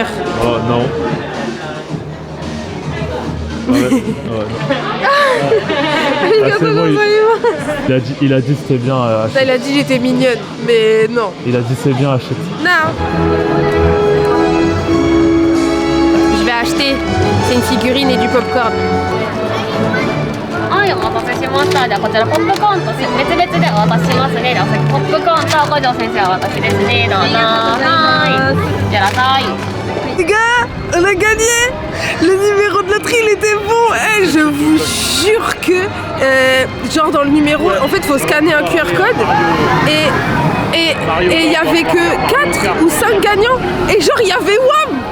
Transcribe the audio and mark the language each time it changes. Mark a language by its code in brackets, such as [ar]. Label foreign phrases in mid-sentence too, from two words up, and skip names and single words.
[fr] Oh non. Ouais, ouais, non. Ah, c'est bon, il a dit c'était bien acheté. Il a dit j'étais mignonne, mais non. Il a dit c'est bien acheté. Non. Je vais acheté. C'est une figurine et du popcorn. [ja] はい、お待たせしました。じゃあこちらポップコーンと別々でお渡ししますね。でお先ポップコーンと五条先生は私ですね。どうぞ。はい。じゃあさい。 [fr] Les gars, on a gagné. Le numéro de loterie, il était bon. Eh, je vous jure que, genre dans le numéro, en fait, il faut scanner un QR code. Et il y avait que 4 ou 5 gagnants. Et genre, il y avait WAM.